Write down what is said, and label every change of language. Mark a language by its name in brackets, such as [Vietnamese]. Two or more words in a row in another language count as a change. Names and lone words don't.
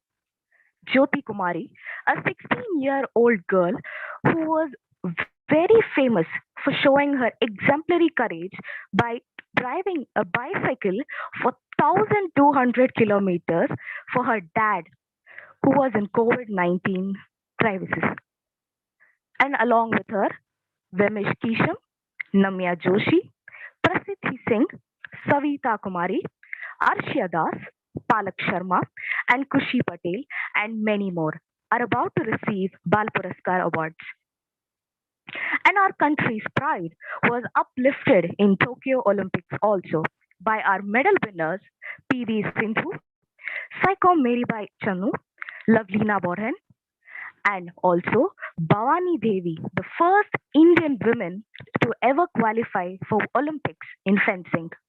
[English] Jyoti Kumari, a 16-year-old girl who was very famous for showing her exemplary courage by driving a bicycle for 1,200 kilometers for her dad, who was in COVID-19 crisis. And along with her, Vemish Kisham, Namya Joshi, Prasiddhi Singh, Savita Kumari, Arshia Das, Palak Sharma, and Kushi Patel, and many more are about to receive Bal Puraskar Awards. And our country's pride was uplifted in Tokyo Olympics also by our medal winners PV Sindhu, Saikom Meribai Chanu, Lavlina Borhen, and also Bhavani Devi, the first Indian woman to ever qualify for Olympics in fencing.